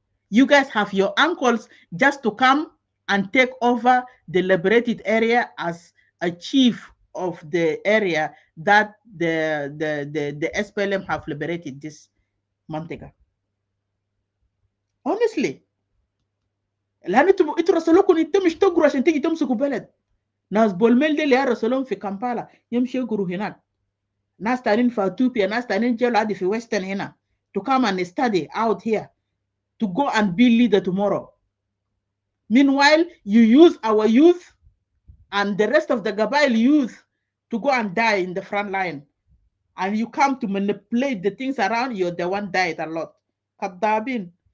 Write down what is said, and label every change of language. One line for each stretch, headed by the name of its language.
English: You guys have your uncles just to come and take over the liberated area as a chief of the area that the SPLM have liberated this Montega. Honestly.
Arabic: لأن انتوا رسلوكم انتم مش تقروا عشان تيجي تمسكوا بلد. ناس بولميل دي اللي رسلوهم في كامبالا يمشي يقروا هناك. ناس تانيين في اثيوبيا، ناس تانيين جاوا عادي في ويسترن هنا.
English: To come and study out here. To go and be leader tomorrow. Meanwhile, you use our youth and the rest of the Gabail youth to go and die in the front line. And you come to manipulate the things around you, the one died a lot. Kadabin.